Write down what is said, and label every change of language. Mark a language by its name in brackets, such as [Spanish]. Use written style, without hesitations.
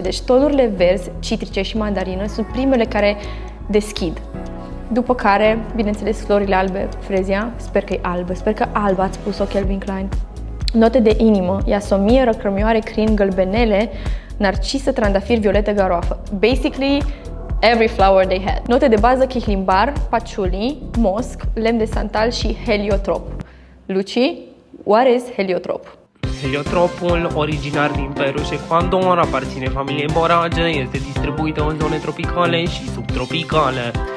[Romanian] Deci tonurile verzi, citrice și mandarină sunt primele care deschid. După care, bineînțeles, florile albe, frezia, sper că e albă, sper că albă ați spus-o Calvin Klein. Note de inimă, iasomie, răcrămioare, crin, gălbenele, narcisă, trandafir, violetă, garoafă. [English] Basically, every flower they had. [Romanian] Note de bază, chihlimbar, patchouli, mosc, lemn de santal și heliotrop. [English] Luci, what is heliotrop? [Romanian] Heliotropul, originar din Peru și Ecuador, aparține familiei borage, este distribuită în zone tropicale și subtropicale.